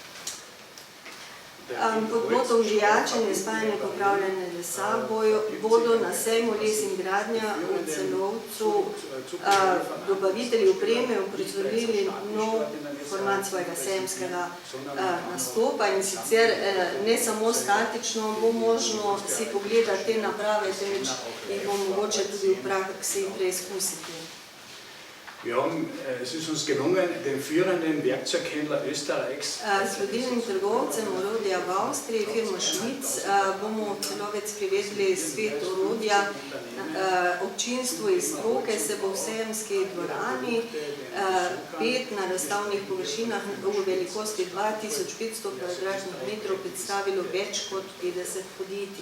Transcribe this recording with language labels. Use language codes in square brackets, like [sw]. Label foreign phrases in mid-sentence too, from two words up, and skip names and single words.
[sl] Pod motom vijačenje, spajanje, popravljanje lesa bodo na sejmu les in gradnja v Celovcu dobavitelji opreme uprizorili nov format svojega sejemskega nastopa in sicer ne samo statično bo možno si pogledati te naprave, temveč jih bo mogoče tudi v praksi preizkusiti. [de] Es ist uns gelungen, den führenden Werkzeughändler Österreichs [sl] S vodilnim trgovcem orodja v Avstriji, firmo Švic, bomo Celovec privedli svet orodja občinstvu iz stroke, se bo v sejemski dvorani 5 na razstavnih površinah v velikosti 2500 kvadratnih metrov predstavilo več kot 50 podjetij.